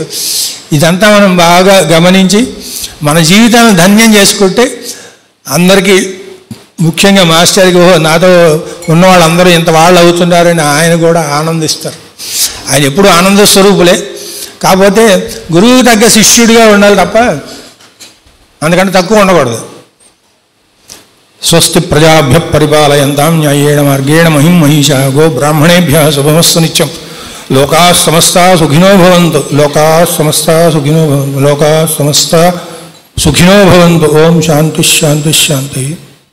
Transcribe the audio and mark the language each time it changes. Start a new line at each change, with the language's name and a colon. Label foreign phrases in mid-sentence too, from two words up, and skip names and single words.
Telugu: ఇదంతా మనం బాగా గమనించి మన జీవితాన్ని ధన్యం చేసుకుంటే అందరికీ, ముఖ్యంగా మాస్టర్కి నాతో ఉన్న వాళ్ళందరూ ఇంత వాళ్ళు అవుతున్నారని ఆయన కూడా ఆనందిస్తారు. ఆయన ఎప్పుడు ఆనంద స్వరూపులే. కాకపోతే గురువుకి తగ్గ శిష్యుడిగా ఉండాలి తప్ప అందుకంటే తక్కువ ఉండకూడదు.
Sanskrit: స్వస్తి ప్రజాభ్య పరిపాలయంతాం న్యాయేణ మార్గేణ మహిం మహిషా గో బ్రాహ్మణేభ్య శుభమస్తు నిత్యం. లోకా సమస్తా సుఖినో భవంతు. లోకా సమస్తా సుఖినో భవంతు. లోకా సమస్తా సుఖినో భవంతు. ఓం శాంతి శాంతి శాంతి.